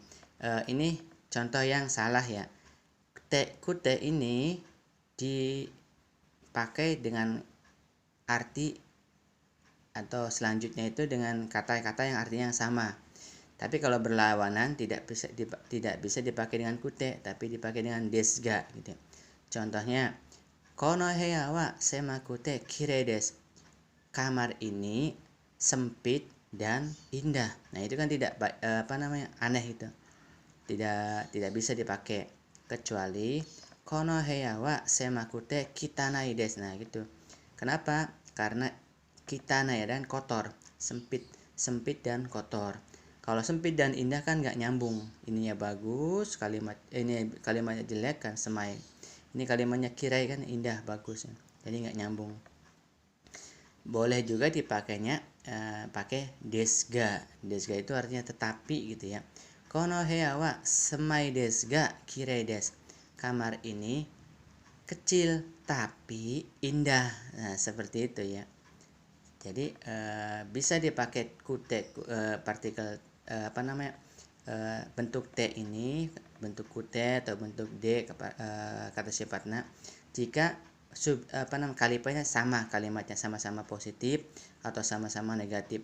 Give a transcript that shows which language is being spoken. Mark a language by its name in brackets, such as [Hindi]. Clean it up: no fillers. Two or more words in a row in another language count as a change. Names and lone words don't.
[Indonesian] Ini contoh yang salah ya. Kute ini dipakai dengan arti atau selanjutnya itu dengan kata-kata yang artinya yang sama. Tapi kalau berlawanan tidak bisa dipakai dengan kute, tapi dipakai dengan desga gitu. Contohnya, [Japanese] この部屋は狭くてきれいです. [Indonesian] Kamar ini sempit dan indah. Nah, itu kan tidak aneh itu. Tidak bisa dipakai kecuali [Japanese] この部屋は狭くて汚いです. [Indonesian] Nah, gitu. Kenapa? Karena kitanai dan kotor, sempit dan kotor. Kalau sempit dan indah kan nggak nyambung. Ininya bagus, ini kalimatnya jelek kan, semai. Ini kalimatnya kirai kan indah, bagus. Jadi nggak nyambung. Boleh juga dipakainya pakai desga. Desga itu artinya tetapi gitu ya. [Japanese] この部屋は狭いですがきれいです. [Indonesian] Kamar ini kecil tapi indah. Nah, seperti itu ya. Jadi bisa dipakai kute partikel bentuk T ini, bentuk kute atau bentuk D kata sifatnya jika kalimatnya sama-sama positif atau sama-sama negatif.